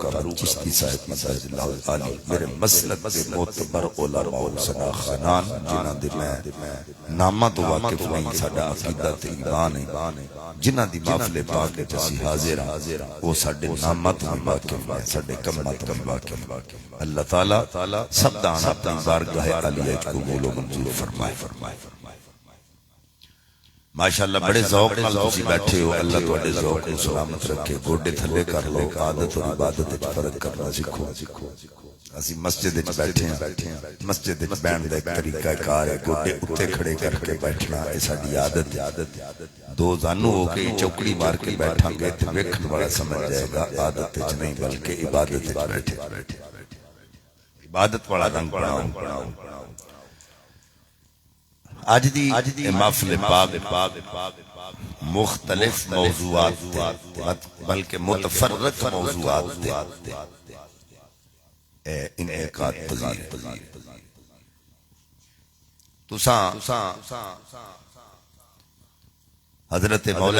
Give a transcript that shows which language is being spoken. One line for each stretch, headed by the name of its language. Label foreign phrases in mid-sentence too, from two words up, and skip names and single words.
Punjabi: احمد چشتی صاحب مدد اللہ علی میرے مسلک دے معتبر علماء حسنہ خانان جنہ دے میں نامہ تو واقف نہیں ساڑھا عقیدہ تے ایمان ہے جنہ دی محفل پاک جسی حاضر وہ ساڑھے نامہ تو واقف ہے ساڑھے کمہ تو واقف
Urdu: اللہ تعالیٰ سب دانا اپنی بارگاہ علیہ کو قبول و منظور فرمائے
Punjabi: ماشاءاللہ بڑے ذوق نال تسی بیٹھے ہو اللہ تواڈے ذوق کو سلامت رکھے گوڈے تھلے کر لو عادت اور عبادت وچ فرق کرنا سیکھو اسی مسجد وچ بیٹھے ہیں مسجد وچ بیٹھن دا ایک طریقہ کار ہے گوڈے اوتے کھڑے کر کے بیٹھنا اے ساڈی عادت ہے دو زانو ہو کے چوکڑی مار کے بیٹھاں گے تے ویکھن والا سمجھ جائے گا عادت وچ نہیں بلکہ عبادت وچ بیٹھے عبادت والا رنگ بناؤ آج دی محفل پاک مختلف موضوعات بلکہ متفرق موضوعات انعقاد پذیر تساں حضرت مولا